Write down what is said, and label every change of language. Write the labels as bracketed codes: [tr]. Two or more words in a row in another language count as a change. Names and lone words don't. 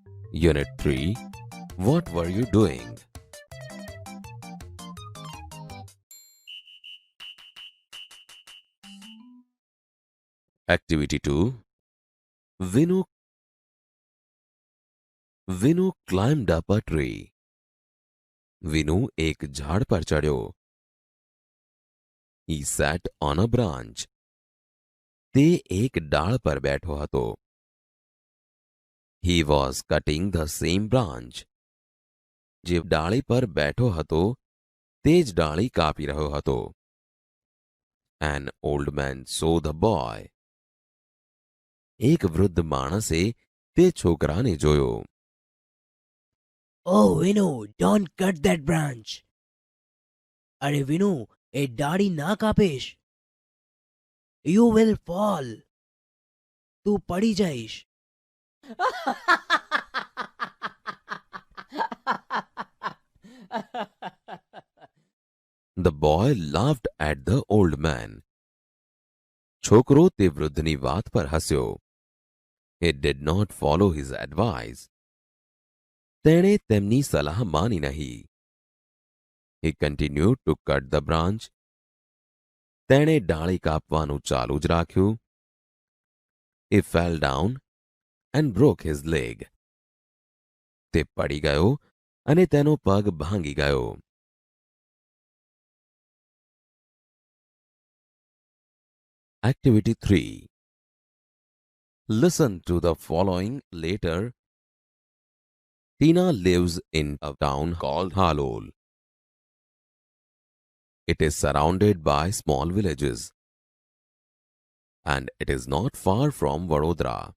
[en] Unit 3. What were you doing? Activity 2. Vinu, Vinu climbed up a tree. [gu] વિનુ એક ઝાડ પર ચઢ્યો. [en] He sat on a branch. [gu] તે એક ડાળ પર બેઠો હતો. [en] He was cutting the same branch. [gu] જે ડાળી પર બેઠો હતો તે જ ડાળી કાપી રહ્યો હતો. [en] An old man saw the boy. [gu] એક વૃદ્ધ માણસે તે છોકરાને જોયો. [en] Oh, Vinu, don't cut that branch. [gu] અરે વિનુ એ ડાળી ના કાપીશ. [en] You will fall. [gu] તું પડી જઈશ. [en] The boy laughed at the old man. [gu] છોકરો તે વૃદ્ધની વાત પર હસ્યો. [en] It did not follow his advice. [gu] તેણે તેમની સલાહ માની નહીં. [en] He continued to cut the branch. [gu] તેણે ડાળી કાપવાનું ચાલુ જ રાખ્યું. [en] He fell down and broke his leg. [gu] તે પડી ગયો અને તેનો પગ ભાંગી ગયો. [en] Activity 3. Listen to the following later. Tina lives in a town called Halol. It is surrounded by small villages, and it is not far from Vadodara.